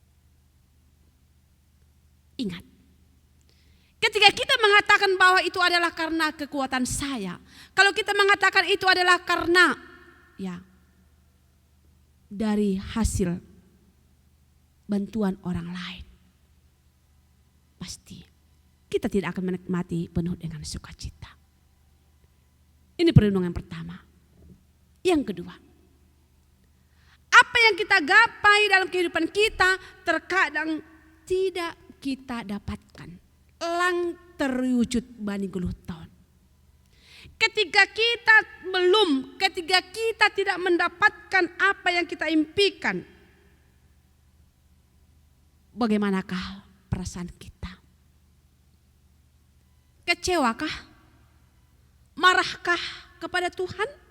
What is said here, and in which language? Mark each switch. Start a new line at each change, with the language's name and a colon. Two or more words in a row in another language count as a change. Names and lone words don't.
Indonesian: Ingat, ketika kita mengatakan bahwa itu adalah karena kekuatan saya, kalau kita mengatakan itu adalah karena ya dari hasil bantuan orang lain, pasti kita tidak akan menikmati penuh dengan sukacita. Ini perenungan pertama. Yang kedua, apa yang kita gapai dalam kehidupan kita terkadang tidak kita dapatkan,
Batak Simalungun: lang terwujud bani guluh tahun.
Indonesian: Ketika kita tidak mendapatkan apa yang kita impikan, bagaimanakah perasaan kita? Kecewakah? Marahkah kepada Tuhan?